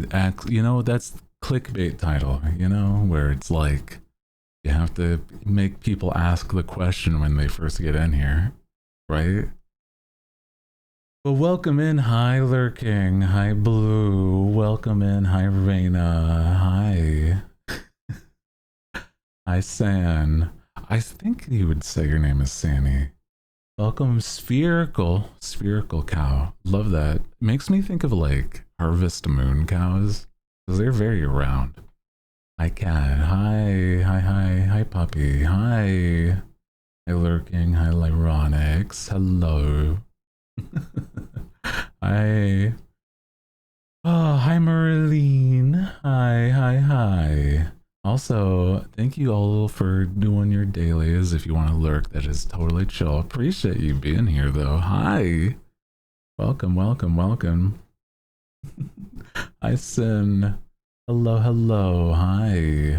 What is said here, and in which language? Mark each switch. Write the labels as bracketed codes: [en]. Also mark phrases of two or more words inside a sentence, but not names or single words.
[en] You know, that's clickbait title. You know, where it's like you have to make people ask the question when they first get in here, right? Well, welcome in. Hi, Lurking. Hi, Blue. Welcome in. Hi, Reina. Hi. Hi, San. I think you would say your name is Sanny. Welcome, Spherical. Spherical cow. Love that. Makes me think of like Harvest Moon cows because they're very round. Hi, Cat. Hi, Puppy. Hi. Hi, Lurking. Hi, Lyronics. Hello. Hi. Oh, hi, Marlene. Hi. Also, thank you all for doing your dailies. If you want to lurk, that is totally chill. Appreciate you being here, though. Hi. Welcome. Hi, Sin. Hello. Hi.